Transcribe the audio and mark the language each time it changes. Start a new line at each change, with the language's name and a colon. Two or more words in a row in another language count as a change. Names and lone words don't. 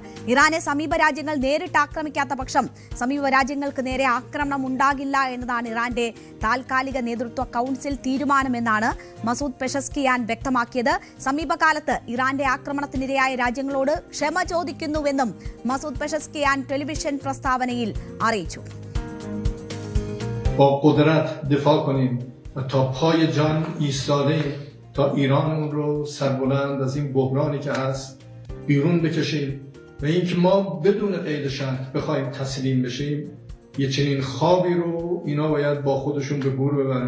Malayalam: ഇറാനെ സമീപ രാജ്യങ്ങൾ നേരിട്ട് ആക്രമിക്കാത്ത പക്ഷം സമീപ രാജ്യങ്ങൾക്ക് നേരെ ആക്രമണം ഉണ്ടാകില്ല എന്നതാണ് ഇറാന്റെ താൽക്കാലിക നേതൃത്വ കൌൺസിൽ തീരുമാനമെന്നാണ് മസൂദ് പെഷസ്കിയാൻ വ്യക്തമാക്കിയത്. സമീപകാലത്ത് ഇറാന്റെ ആക്രമണത്തിനിരയായ രാജ്യങ്ങളോട് ക്ഷമ ചോദിക്കുന്നുവെന്നും മസൂദ് പെഷസ്കിയാൻ ടെലിവിഷൻ പ്രസ്താവനയിൽ അറിയിച്ചു.
Persian: با قدرت دفاع کنیم و تا پای جان ایستاده تا ایران اون رو سربلند از این بحرانی که هست بیرون بکشیم و اینکه ما بدون قید شرط بخوایم تسلیم بشیم یه چنین خوابی رو اینا باید با خودشون به گور ببرن.